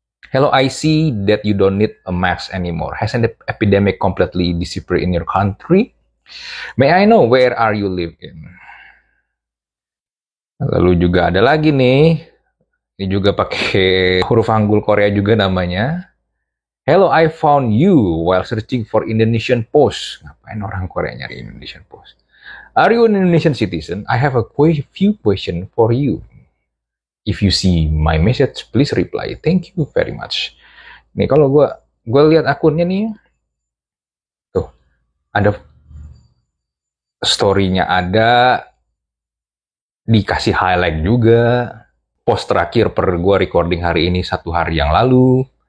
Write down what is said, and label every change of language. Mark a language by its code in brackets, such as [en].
[en] Hello, I see that you don't need a mask anymore. Has an epidemic completely disappeared in your country? May I know where are you living? [id] Lalu juga ada lagi nih. Ini juga pakai huruf Hanggul Korea juga namanya. [en] Hello, I found you while searching for Indonesian post. [id] Ngapain orang Korea nyari [en] Indonesian post? Are you an Indonesian citizen? I have a few questions for you. If you see my message, please reply. Thank you very much. [id] Nih kalau gue lihat akunnya nih, tuh ada story-nya ada, dikasih highlight juga. Post terakhir per gue recording hari ini 1 hari yang lalu.